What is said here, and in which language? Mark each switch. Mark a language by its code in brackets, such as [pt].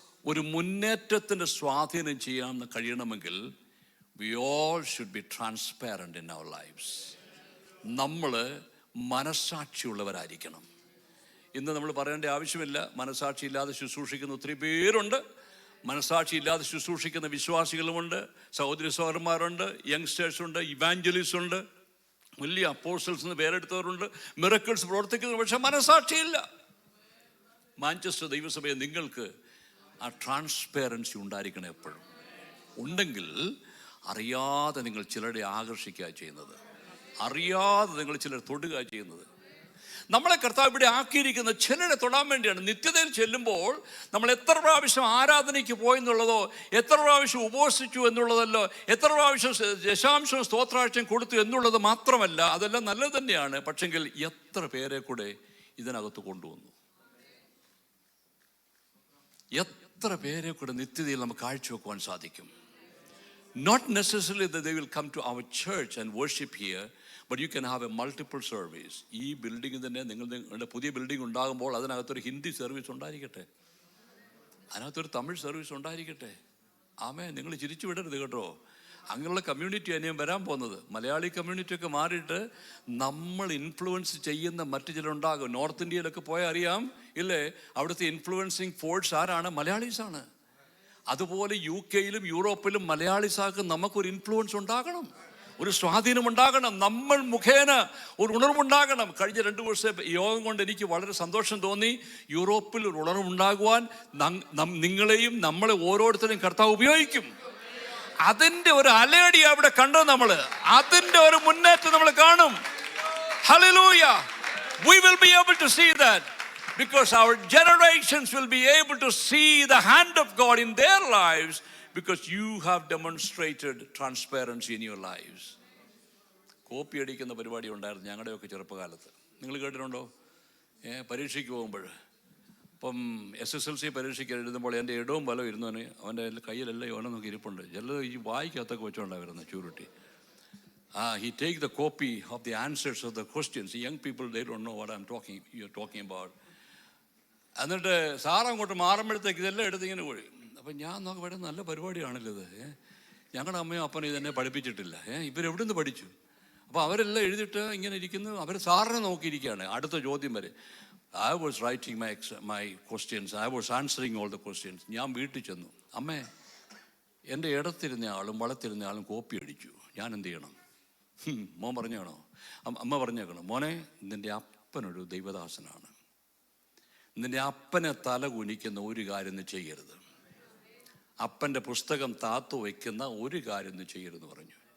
[ml] ഒരു മുന്നേറ്റത്തിൻ്റെ സ്വാധീനം ചെയ്യാൻ കഴിയണമെങ്കിൽ [en] we all should be transparent in our lives. [ml] നമ്മൾ മനസാക്ഷിയുള്ളവരായിരിക്കണം. ഇന്ന് നമ്മൾ പറയേണ്ട ആവശ്യമില്ല, മനസാക്ഷി ഇല്ലാതെ ശുശ്രൂഷിക്കുന്ന ഒത്തിരി പേരുണ്ട്. മനസാക്ഷി ഇല്ലാതെ ശുശ്രൂഷിക്കുന്ന വിശ്വാസികളുമുണ്ട്, സഹോദരി സഹോദരന്മാരുണ്ട്, യങ്സ്റ്റേഴ്സുണ്ട്, ഇവാഞ്ചലിസ്റ്റ് ഉണ്ട്, വലിയ അപ്പോസ്റ്റൽസ് എന്ന് പേരെടുത്തവരുണ്ട്, മിറക്കിൾസ് പ്രവർത്തിക്കുന്നു. പക്ഷെ മനസാക്ഷിയില്ല. മാഞ്ചസ്റ്റർ ദൈവസഭയെ നിങ്ങൾക്ക് ആ ട്രാൻസ്പെറൻസി ഉണ്ടായിരിക്കണം എപ്പോഴും. ഉണ്ടെങ്കിൽ അറിയാതെ നിങ്ങൾ ചിലരെ ആകർഷിക്കുക ചെയ്യുന്നത്, അറിയാതെ നിങ്ങൾ ചിലർ തൊടുക ചെയ്യുന്നത്. നമ്മളെ കർത്താവ് ഇവിടെ ആക്കിയിരിക്കുന്ന ചിലരെ തൊടാൻ വേണ്ടിയാണ്. നിത്യതയിൽ ചെല്ലുമ്പോൾ നമ്മൾ എത്ര പ്രാവശ്യം ആരാധനയ്ക്ക് പോയെന്നുള്ളതോ, എത്ര പ്രാവശ്യം ഉപവസിച്ചു എന്നുള്ളതല്ലോ, എത്ര പ്രാവശ്യം ദശാംശം സ്തോത്രാഴ്ചയും കൊടുത്തു എന്നുള്ളത് മാത്രമല്ല, അതെല്ലാം നല്ലത് തന്നെയാണ്. പക്ഷെങ്കിൽ എത്ര പേരെ കൂടെ ഇതിനകത്ത് കൊണ്ടുവന്നു, എത്ര പേരെ കൂടെ നിത്യതയിൽ നമുക്ക് കാഴ്ചവെക്കുവാൻ സാധിക്കും. [en] Not necessarily that they will come to our church and worship here, but you can have a multiple service. [ml] ഈ ബിൽഡിംഗ് തന്നെ നിങ്ങളുടെ പുതിയ ബിൽഡിംഗ് ഉണ്ടാകുമ്പോൾ അതിനകത്തൊരു ഹിന്ദി സർവീസ് ഉണ്ടായിരിക്കട്ടെ, അതിനകത്തൊരു തമിഴ് സർവീസ് ഉണ്ടായിരിക്കട്ടെ. ആമേ, നിങ്ങൾ ചിരിച്ചു വിടരുത് കേട്ടോ. അങ്ങനെയുള്ള കമ്മ്യൂണിറ്റി തന്നെയും വരാൻ പോകുന്നത്. മലയാളി കമ്മ്യൂണിറ്റിയൊക്കെ മാറിയിട്ട് നമ്മൾ ഇൻഫ്ലുവൻസ് ചെയ്യുന്ന മറ്റു ചിലരുണ്ടാകും. നോർത്ത് ഇന്ത്യയിലൊക്കെ പോയാൽ അറിയാം ഇല്ലേ, അവിടുത്തെ ഇൻഫ്ലുവൻസിങ് ഫോഴ്സ് ആരാണ്? മലയാളീസാണ്. അതുപോലെ UK-യിലും യൂറോപ്പിലും മലയാളീസാർക്ക് നമുക്കൊരു ഇൻഫ്ലുവൻസ് ഉണ്ടാകണം, ഒരു സ്വാധീനം ഉണ്ടാകണം, നമ്മൾ മുഖേന ഒരു ഉണർവുണ്ടാകണം. കഴിഞ്ഞ 2 വർഷത്തെ യോഗം കൊണ്ട് എനിക്ക് വളരെ സന്തോഷം തോന്നി. യൂറോപ്പിൽ ഒരു ഉണർവുണ്ടാകുവാൻ നിങ്ങളെയും നമ്മളെ ഓരോരുത്തരെയും കർത്താവ് ഉപയോഗിക്കും. അതിൻ്റെ ഒരു അലയടി അവിടെ കണ്ടത് നമ്മൾ, അതിൻ്റെ ഒരു മുന്നേറ്റം നമ്മൾ കാണും. Hallelujah. [en] We will be able to see that because our generations will be able to see the hand of God in their lives because you have demonstrated transparency in your lives. [ml] Copy അടിക്കുന്ന പരിപാടി ഉണ്ടായിരുന്നു ഞങ്ങളുടെയൊക്കെ ചെറുപ്പകാലത്ത്. നിങ്ങൾ കേട്ടിട്ടുണ്ടോ? പരീക്ഷയ്ക്ക് പോകുമ്പോൾ, ഇപ്പം SSLC പരീക്ഷയ്ക്ക് എഴുതുമ്പോൾ എൻ്റെ ഇടവും ബലം ഇരുന്നവന് അവൻ്റെ കയ്യിലെല്ലാം യോന നോക്കി ഇരിപ്പുണ്ട്. ചിലത് ഈ വായിക്കകത്തൊക്കെ വെച്ചോണ്ടാണ് വരുന്നത് ചൂരുട്ടി. [en] He take the copy of the answers of the questions. Young people, they don't know what you're talking about. [ml] എന്നിട്ട് സാർ അങ്ങോട്ട് മാറുമ്പോഴത്തേക്ക് ഇതെല്ലാം എടുത്തിങ്ങനെ പോയി. അപ്പം ഞാൻ നോക്കി ഇവിടെ നല്ല പരിപാടിയാണല്ലോ ഇത്. ഞങ്ങളുടെ അമ്മയും അപ്പനും ഇതെന്നെ പഠിപ്പിച്ചിട്ടില്ല. ഇവരെവിടെ നിന്ന് പഠിച്ചു? അപ്പോൾ അവരെല്ലാം എഴുതിയിട്ട് ഇങ്ങനെ ഇരിക്കുന്നു. അവർ സാറിനെ നോക്കിയിരിക്കുകയാണ് അടുത്ത ചോദ്യം വരെ. [en] I was writing my questions. I was answering all the questions. [ml] ഞാൻ വീട്ടിൽ ചെന്നു. അമ്മേ, എൻ്റെ ഇടത്തിരുന്ന ആളും വളത്തിരുന്ന ആളും കോപ്പി അടിച്ചു. ഞാൻ എന്ത് ചെയ്യണം? മോൻ പറഞ്ഞാണോ? അമ്മ പറഞ്ഞേക്കണം, മോനെ നിൻ്റെ അപ്പനൊരു ദൈവദാസനാണ്, നിൻ്റെ അപ്പനെ തല കുനിക്കുന്ന ഒരു കാര്യം നീ ചെയ്യരുത്, അപ്പൻ്റെ പുസ്തകം താത്തു വയ്ക്കുന്ന ഒരു കാര്യം നീ ചെയ്യരുതെന്ന് പറഞ്ഞു.